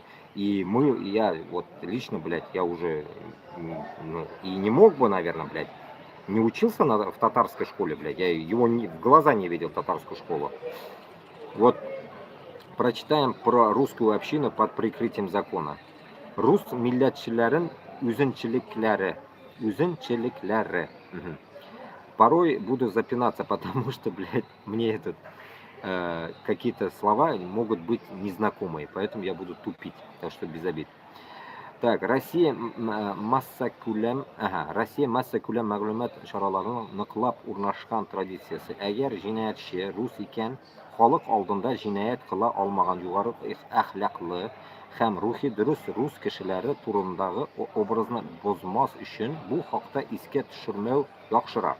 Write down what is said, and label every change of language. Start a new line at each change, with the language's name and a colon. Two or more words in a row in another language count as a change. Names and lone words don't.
Russian: И я вот лично, блядь, я уже ну, и не мог бы, наверное, блядь, не учился в татарской школе, блядь. Я его в глаза не видел, татарскую школу. Вот прочитаем про русскую общину под прикрытием закона.
Tatar: Рус милләтчеләрен үзенчәлекләре. Үзенчәлекләре.
Russian: Порой буду запинаться, потому что, блядь, мне какие-то слова могут быть незнакомые, поэтому я буду тупить, так что без обид. Так,
Tatar: Россия масса күләм мәгълүмат чараларының ныклап урнашкан традициясе. Әгәр җинаятьче рус икән, халык алдында җинаять кыла алмаган югары әхлаклы һәм рухи дөрес рус кешеләре турындагы образны бозмас өчен бу хакта искә төшермәү яхшырак.